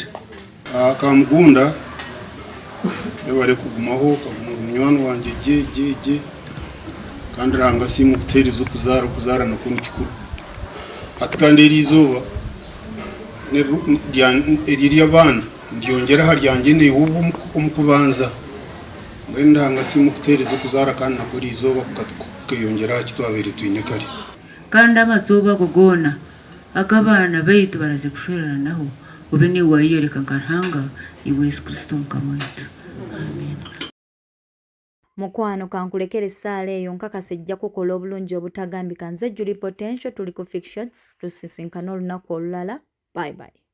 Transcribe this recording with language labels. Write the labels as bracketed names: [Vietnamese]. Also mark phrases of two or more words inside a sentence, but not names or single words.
[Nyankole] kamugunda ebare kugumaho kaguma munywani wanjye je kandi Ruhanga simu kuteriza okuzara nakwo nikikuru ati kandi eri izooba eriri abana ndyongera haryange neiwe omukubanza mbwenu Ruhanga simu kuteriza okuzara kandi nakwo eri izooba kukeyongera kitwabere twine kare kandi amazooba ago goona agabaana baitu baraze kushwereranaho obe niwe wayiyereka nka Ruhanga iwe Yesu Kristo mukama waitu. [Ganda] Mukwano kankulekera essaala eyo nkakasa ejja kukola obulungi obutagambika. Nze Julie Potential tuli ku Fix Shots, tusisinkana olunaku olulala. [English] Bye bye.